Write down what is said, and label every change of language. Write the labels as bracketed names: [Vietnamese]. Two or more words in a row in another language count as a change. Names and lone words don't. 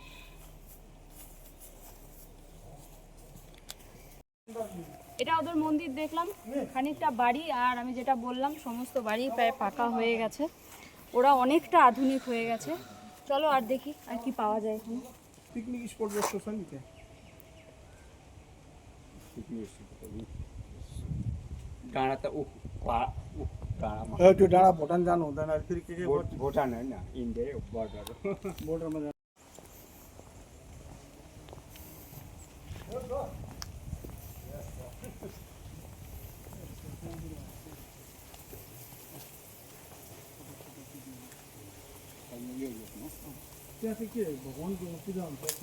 [Bangla] এটা ওদের মন্দির দেখলাম, খানিকটা বাড়ি, আর আমি যেটা বললাম সমস্ত বাড়ি প্রায় পাকা হয়ে গেছে। ওরা অনেকটা আধুনিক হয়ে গেছে। চলো আর দেখি আর কি পাওয়া যায় এখানে। [English] picnic spot [Bangla] বসছো সঙ্গীতে। [Nepali] डाँडा ऊ डाँडामा त्यो डाँडा भुटान जानु हुँदैन, फेरि के भुटान होइन, इन्डिया बोर्डर बोर्डरमा जानु। त्यहाँ चाहिँ के भगवानको पूजा हुन्छ कि